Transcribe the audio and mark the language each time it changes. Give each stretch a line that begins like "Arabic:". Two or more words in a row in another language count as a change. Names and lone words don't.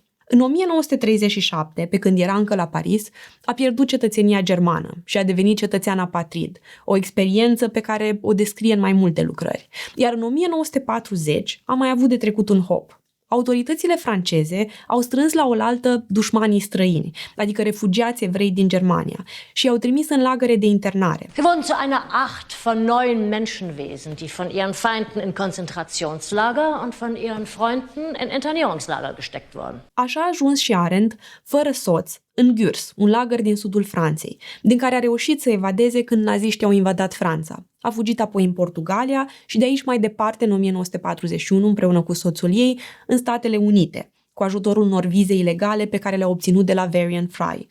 Romanian: În 1937, pe când era încă la Paris, a pierdut cetățenia germană și a devenit cetățean apatrid, o experiență pe care o descrie în mai multe lucrări. Iar în 1940 a mai avut de trecut un hop. Autoritățile franceze au strâns la oaltă dușmanii străini, adică refugiați evrei din Germania, și i-au trimis în lagăre de internare.
German: Wir wurden zu einer Art von neuen Menschenwesen, die von ihren Feinden in Konzentrationslager und von ihren Freunden in Internierungslager gesteckt wurden.
Romanian: Așa a ajuns și Arendt, fără soț, în Gürs, un lagăr din sudul Franței, din care a reușit să evadeze când naziștii au invadat Franța. A fugit apoi în Portugalia și de aici mai departe, în 1941, împreună cu soțul ei, în Statele Unite, cu ajutorul unor vize ilegale pe care le-a obținut de la Varian Fry.